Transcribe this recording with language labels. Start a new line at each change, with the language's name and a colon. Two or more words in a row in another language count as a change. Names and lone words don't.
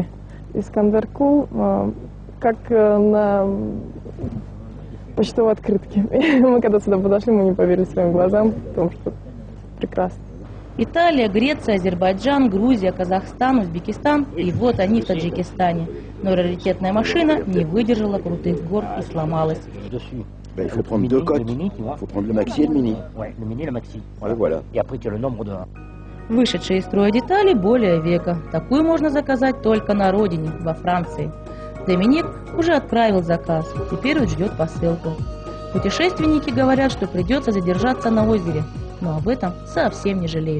Russian: Искандер-Куль, как на почтовой открытке. Мы когда сюда подошли, мы не поверили своим глазам, потому что прекрасно. Италия, Греция, Азербайджан, Грузия, Казахстан, Узбекистан и вот они в Таджикистане. Но раритетная машина не выдержала крутых гор и сломалась.
French: Il faut prendre deux coques. Il faut prendre le maxi et le mini. Ouais, le mini et le maxi. Voilà. Et après, tu as le nombre de...
Russian: Вышедшие из строя детали более века. Такую можно заказать только на родине, во Франции. Доминик уже отправил заказ, теперь он ждет посылку. Путешественники говорят, что придется задержаться на озере, но об этом совсем не жалеют.